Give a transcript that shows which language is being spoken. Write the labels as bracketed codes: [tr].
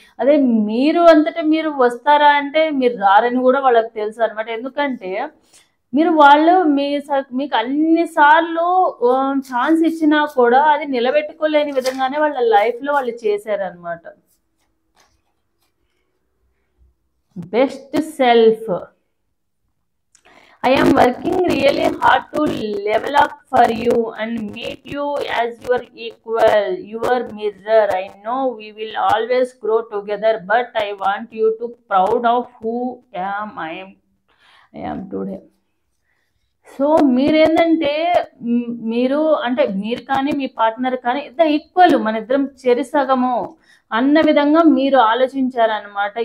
[te] అదే మీరు అంతటా మీరు వస్తారా అంటే మీరు రారని కూడా వాళ్ళకి తెలుసు అనమాట. ఎందుకంటే వాళ్ళు మీకు అన్నిసార్లు ఛాన్స్ ఇచ్చినా కూడా అది నిలబెట్టుకోలేని విధంగానే వాళ్ళ లైఫ్లో వాళ్ళు చేశారనమాట. [en] Best self, I am working really hard to level up for you and meet you as your equal, your mirror. I know we will always grow together, but I want you to proud of who I am today. [te] So మీరేంటంటే మీరు కానీ మీ partner కానీ ఇద్దరు equal, మన ఇద్దరం చెరిసగము అన్న విధంగా మీరు ఆలోచించారనమాట.